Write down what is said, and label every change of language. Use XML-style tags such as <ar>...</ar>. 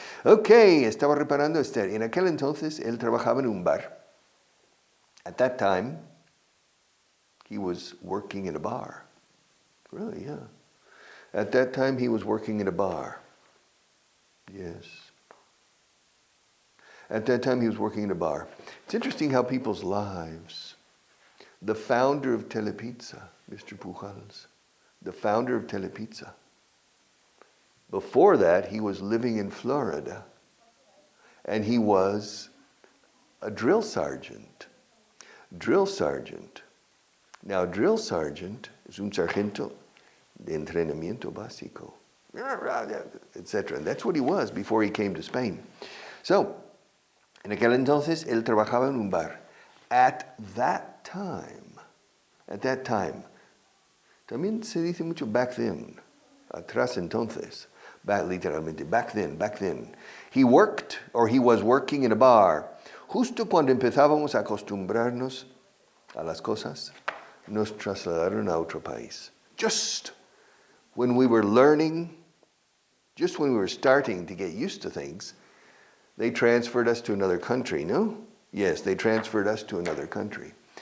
<es>Ok, estaba reparando Esther. En aquel entonces, él trabajaba en un bar.</es> <en>At that time, he was working in a bar. Really, yeah. At that time, he was working in a bar. Yes. At that time, he was working in a bar. It's interesting how people's lives, the founder of Telepizza, Mr. Pujals, the founder of Telepizza, before that, he was living in Florida, and he was a drill sergeant. Drill sergeant. Now, drill sergeant</en> <es>es un sargento de entrenamiento básico, etc.</es> <en>And that's what he was before he came to Spain.</en> <es>So, en aquel entonces, él trabajaba en un bar.</es> <en>At that time,</en> <es>también se dice mucho back then, atrás entonces, literalmente, back then.</es> <en>He worked, or he was working in a bar.</en> <es>Justo cuando empezábamos a acostumbrarnos a las cosas, nos trasladaron a otro país.</es> <en>Just when we were learning, just when we were starting to get used to things, they transferred us to another country, no? Yes, they transferred us to another country.</en>